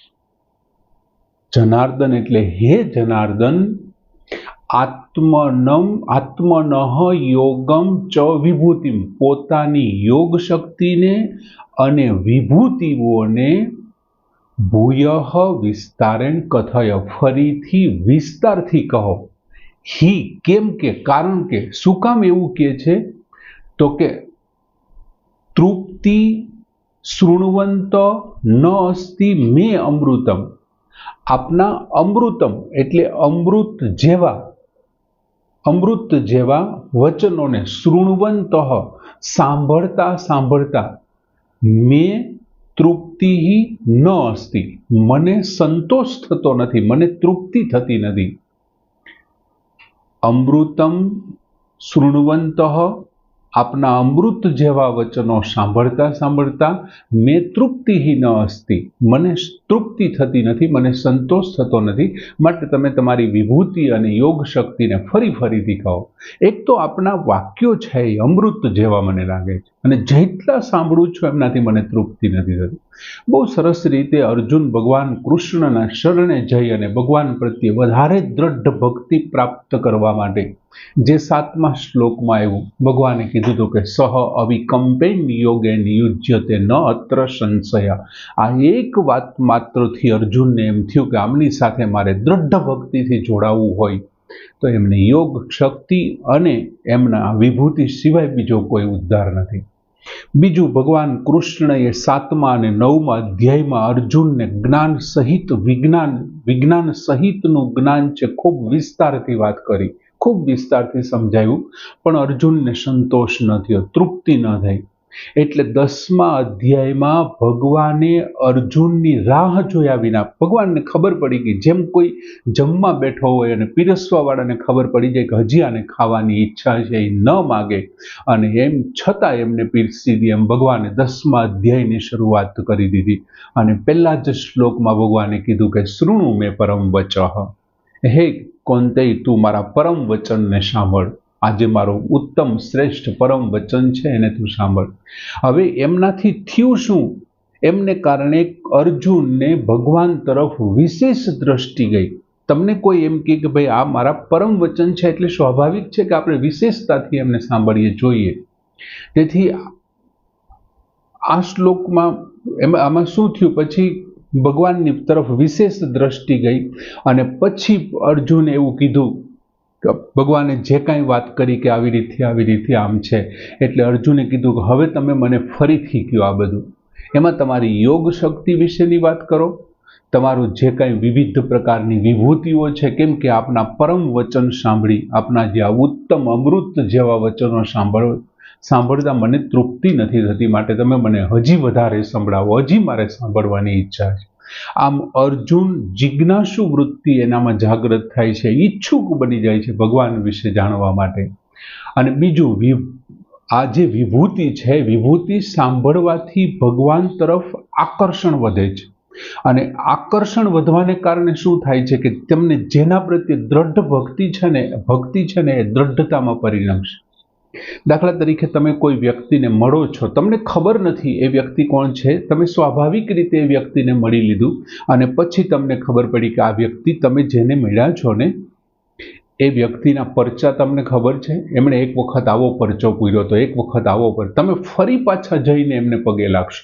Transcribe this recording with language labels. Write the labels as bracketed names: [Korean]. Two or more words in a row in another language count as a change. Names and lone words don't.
[Gujarati] જનાર્દન એટલે [Sanskrit] हे जनार्दन, आत्मनः योगम च विभूतिम, [Gujarati] પોતાની યોગ શક્તિ ને અને વિભૂતિઓને [Sanskrit] भूयः विस्तारेण कथय, [Gujarati] ફરીથી વિસ્તારથી કહો। હી કેમ કે, કારણ કે, શું કામ એવું કે છે તો કે [Sanskrit] तृप्ति शृण्वन्त न अस्ति मे अमृतम, [Gujarati] આપના અમૃતમ એટલે અમૃત જેવા વચનો શૃણ્વંત સાંભળતા સાંભળતા [Sanskrit] मे तृप्ति ही न अस्ति, [Gujarati] મને સંતોષ થતો નથી, મને તૃપ્તિ થતી નથી। [Sanskrit] अमृतम शृण्वंतः, [Gujarati] આપના અમૃત જેવા વચનો સાંભળતા સાંભળતા [Sanskrit] मे तृप्ति ही न अस्ति, [Gujarati] મને તૃપ્તિ થતી નથી, મને સંતોષ થતો નથી, માટે તમે તમારી વિભૂતિ અને યોગ શક્તિ ને ફરી ફરીથી કહો। એક તો આપના વાક્યો છે અમૃત જેવા મને લાગે છે અને જેટલા સાંભળું છું એમનાથી મને તૃપ્તિ નથી થતી। બહુ સરસ રીતે અર્જુન ભગવાન કૃષ્ણના શરણે જઈ અને ભગવાન પ્રત્યે વધારે દૃઢ ભક્તિ પ્રાપ્ત કરવા માટે જે 7મા શ્લોકમાં આવ્યું, ભગવાને કીધું તો કે [Sanskrit] सह अविकम्पेन योगेन युज्यते न अत्र संशय। [Gujarati] આ એક વાત માત્રથી અર્જુનને એમ થયું કે આમની સાથે મારે દૃઢ ભક્તિથી જોડાવું હોય તો એમને યોગ શક્તિ અને એમના વિભૂતિ સિવાય બીજો કોઈ ઉદ્ધાર નથી। બીજું ભગવાન કૃષ્ણએ 7મા અને 9મા અધ્યાયમાં અર્જુનને જ્ઞાન સહિત વિજ્ઞાન સહિતનું જ્ઞાન છે ખૂબ વિસ્તારથી વાત કરી, ખૂબ વિસ્તારથી સમજાવ્યું, પણ અર્જુનને સંતોષ ન થયો, તૃપ્તિ ન થઈ। એટલે 10મા અધ્યાયમાં ભગવાને અર્જુનની રાહ જોયા વિના, ભગવાનને ખબર પડી ગઈ, જેમ કોઈ જમવા બેઠો હોય અને પીરસવાવાળાને ખબર પડી જાય કે હજી આને ખાવાની ઇચ્છા છે, ન માગે અને એમ છતાં એમને પીરસી દી, એમ ભગવાને 10મા અધ્યાયની શરૂઆત કરી દીધી અને પહેલા જ શ્લોકમાં ભગવાને કીધું કે [Sanskrit] शृणु मे परम वचः, [Gujarati] હે કૌંતેય તું મારા પરમ વચન ને સાંભળ, આજ મારો ઉત્તમ શ્રેષ્ઠ પરમ વચન છે એને તું સાંભળ। હવે એમનાથી થયું શું, એમને કારણે અર્જુન ને ભગવાન તરફ વિશેષ દૃષ્ટિ ગઈ। તમને કોઈ એમ કે ભાઈ આ મારા પરમ વચન છે એટલે સ્વાભાવિક છે કે આપણે વિશેષતાથી એમને સાંભળીએ જોઈએ। તેથી આ શ્લોકમાં આમાં શું થયું, પછી ભગવાનની તરફ વિશેષ દૃષ્ટિ ગઈ અને પછી અર્જુન એવું કીધું, ભગવાને જે કાંઈ વાત કરી કે આવી રીતે આમ છે, એટલે અર્જુને કીધું કે હવે તમે મને ફરીથી કહો આ બધું, એમાં તમારી યોગ શક્તિ વિશેની વાત કરો, તમારું જે કાંઈ વિવિધ પ્રકારની વિભૂતિઓ છે, કેમ કે આપના પરમ વચન સાંભળી, આપના જે ઉત્તમ અમૃત જેવા વચનો સાંભળતા મને તૃપ્તિ નથી થતી, માટે તમે મને હજી વધારે સંભળાવો, હજી મારે સાંભળવાની ઇચ્છા છે। આમ અર્જુન જિજ્ઞાસુ વૃત્તિ એનામાં જાગૃત થાય છે, ઇચ્છુક બની જાય છે ભગવાન વિશે જાણવા માટે। અને બીજું આ જે વિભૂતિ છે, વિભૂતિ સાંભળવાથી ભગવાન તરફ આકર્ષણ વધે છે, અને આકર્ષણ વધવાને કારણે શું થાય છે કે તમને જેના પ્રત્યે દ્રઢ ભક્તિ છે ને એ દ્રઢતામાં પરિણમશે. દાખલા તરીકે તમે કોઈ વ્યક્તિને મળો છો, તમને ખબર નથી એ વ્યક્તિ કોણ છે, તમે સ્વાભાવિક રીતે એ વ્યક્તિને મળી લીધું અને પછી તમને ખબર પડી કે આ વ્યક્તિ તમે જેને મળ્યા છો ને એ વ્યક્તિના પરચા તમને ખબર છે, એમણે એક વખત આવો પરચો પૂર્યો તો, એક વખત આવો પર, તમે ફરી પાછા જઈને એમને પગે લાગશો.